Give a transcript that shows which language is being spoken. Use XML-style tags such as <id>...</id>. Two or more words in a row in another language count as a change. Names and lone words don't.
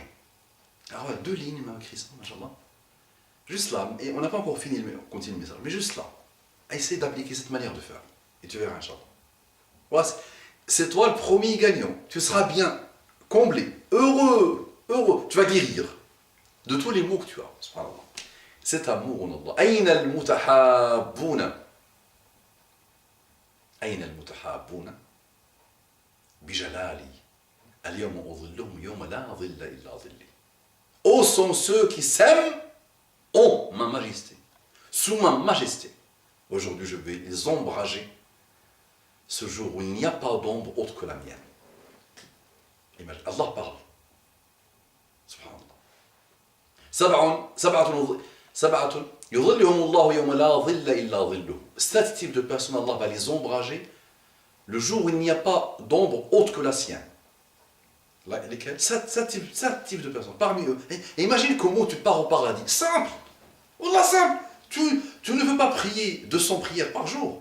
<fr>Alors voilà, 2 lignes, il m'a écrit ça, machallah. Juste là, et on n'a pas encore fini, on continue le message, mais juste là, essayez d'appliquer cette manière de faire. Et tu verras, inchallah. Voilà, c'est toi le premier gagnant. Tu seras bien, comblé, heureux. Tu vas guérir de tous les maux que tu as. Subhanallah. Cet amour en Allah.</fr> <ar>أين المتحابون. أين المتحابون بجلالي. اليوم أظلهم يوم لا ظل إلا ظلي.</ar> <fr>Ô sont ceux qui s'aiment en ma majesté. Sous ma majesté. Aujourd'hui, je vais les ombrager ce jour où il n'y a pas d'ombre autre que la mienne. Imagine, Allah parle. Subhanallah.</fr> <ar>سبعة يظلهم الله يوم لا ظل إلا ظله.</ar> <fr>Cet type de personnes, Allah va les ombrager Le jour où il n'y a pas d'ombre autre que la sienne. Là, lesquels? Sept types de personnes. Parmi eux. Et imagine comment tu pars au paradis. Simple. Wallah, simple. Tu ne veux pas prier 200 prières par jour.</fr>